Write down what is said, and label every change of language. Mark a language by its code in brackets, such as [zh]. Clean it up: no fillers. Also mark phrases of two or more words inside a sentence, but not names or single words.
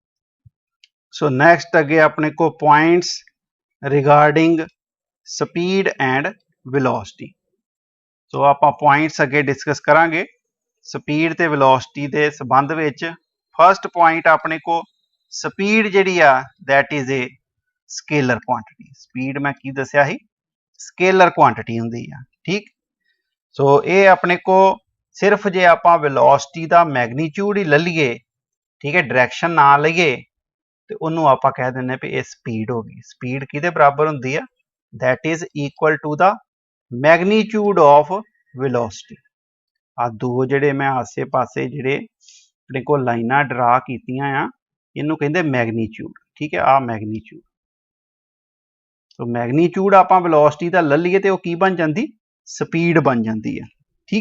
[en] so next [pa] ਅੱਗੇ ਆਪਣੇ ਕੋ [en] points regarding speed and velocity. [pa] ਸੋ ਆਪਾਂ ਪੁਆਇੰਟਸ ਅੱਗੇ ਡਿਸਕਸ ਕਰਾਂਗੇ ਸਪੀਡ ਤੇ ਵੈਲੋਸਿਟੀ ਦੇ ਸੰਬੰਧ ਵਿੱਚ। [en] first point [pa] ਆਪਣੇ ਕੋ [en] ਸਪੀਡ [pa] ਜਿਹੜੀ ਆ [en] that is a scalar quantity। [pa] ਸਪੀਡ ਮੈਂ ਕੀ ਦੱਸਿਆ ਸੀ, [en] scalar quantity [pa] ਹੁੰਦੀ ਆ, ਠੀਕ। ਸੋ ਇਹ ਆਪਣੇ ਕੋ ਸਿਰਫ ਜੇ ਆਪਾਂ ਵੈਲੋਸਿਟੀ ਦਾ ਮੈਗਨੀਚਿਊਡ ਹੀ ਲੈ ਲਈਏ, ਠੀਕ ਹੈ, ਡਾਇਰੈਕਸ਼ਨ ਨਾ ਲਈਏ ਤੇ ਉਹਨੂੰ ਆਪਾਂ ਕਹਿ ਦਿੰਦੇ ਵੀ ਇਹ ਸਪੀਡ ਹੋ ਗਈ। ਸਪੀਡ ਕਿਹਦੇ ਬਰਾਬਰ ਹੁੰਦੀ ਆ, [en] that is equal to the magnitude of velocity। [pa] ਆ ਦੋ ਜਿਹੜੇ ਮੈਂ ਆਸੇ ਪਾਸੇ ਜਿਹੜੇ ਆਪਣੇ ਕੋਲ ਲਾਈਨਾਂ ਡਰਾ ਕੀਤੀਆਂ ਆ, ਇਹਨੂੰ ਕਹਿੰਦੇ ਮੈਗਨੀਚਿਊਡ, ਠੀਕ ਹੈ। ਆ ਮੈਗਨੀਚਿਊਡ, ਸੋ ਮੈਗਨੀਚਿਊਡ ਆਪਾਂ ਵੈਲੋਸਿਟੀ ਦਾ ਲੈ ਲਈਏ ਤੇ ਉਹ ਕੀ ਬਣ ਜਾਂਦੀ, ਸਪੀਡ ਬਣ ਜਾਂਦੀ ਹੈ, ਠੀਕ ਹੈ।